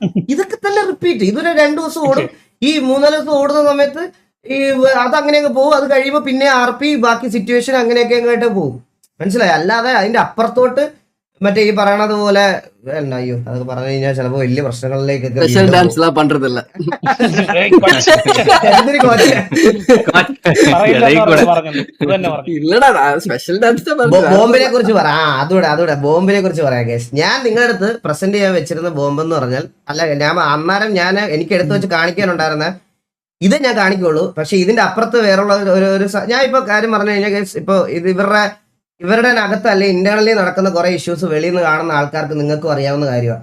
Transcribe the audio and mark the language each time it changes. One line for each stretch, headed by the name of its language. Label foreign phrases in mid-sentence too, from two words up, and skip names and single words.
Malayalam: ഇതൊക്കെ തന്നെ റിപ്പീറ്റ്. ഇതൊരു 2 ദിവസം ഓടും. ഈ 3-4 ദിവസം ഓടുന്ന സമയത്ത് അതങ്ങനെയൊക്കെ പോകും. അത് കഴിയുമ്പോൾ പിന്നെ RP ബാക്കി സിറ്റുവേഷൻ അങ്ങനെയൊക്കെ അങ്ങോട്ട് പോകും. മനസ്സിലായി? അല്ലാതെ അതിന്റെ അപ്പുറത്തോട്ട് ഈ പറയണത് പോലെ വേണ്ട, അയ്യോ അതൊക്കെ പറഞ്ഞു കഴിഞ്ഞാൽ ചിലപ്പോ വലിയ പ്രശ്നങ്ങളിലേക്കൊക്കെ
Tamil: ஸ்பெஷல்
Malayalam: വീണ്ടും
Tamil: டான்ஸ் எல்லாம் பண்றது இல்ல.
Malayalam: ഏയ് കൊച്ചേ. എന്തൊരു കോച്ച്. പറയില്ലെന്ന് പറഞ്ഞത്. ഇത് തന്നെ പറഞ്ഞു.
Tamil: இல்லடா நான்
English: special dance
Tamil: தான் பண்றேன்.
Malayalam: ബോംബിനെ കുറിച്ച് പറ. അതൂടെ ബോംബിനെ കുറിച്ച് പറയാം കേസ്. ഞാൻ നിങ്ങളുടെ അടുത്ത് പ്രസന്റ് ചെയ്യാൻ വെച്ചിരുന്ന ബോംബ് എന്ന് പറഞ്ഞാൽ, അല്ല അന്നേരം എനിക്ക് എടുത്തു വെച്ച് കാണിക്കാനുണ്ടായിരുന്ന ഇത് ഞാൻ കാണിക്കുള്ളൂ. പക്ഷെ ഇതിന്റെ അപ്പുറത്ത് വേറുള്ള ഞാൻ ഇപ്പൊ കാര്യം പറഞ്ഞു കഴിഞ്ഞാൽ കേസ്, ഇപ്പൊ ഇത് ഇവരുടെ അകത്ത് അല്ലെ ഇന്റേണലി നടക്കുന്ന കുറെ ഇഷ്യൂസ് വെളിയിൽ നിന്ന് കാണുന്ന ആൾക്കാർക്ക് നിങ്ങൾക്കും അറിയാവുന്ന കാര്യമാണ്.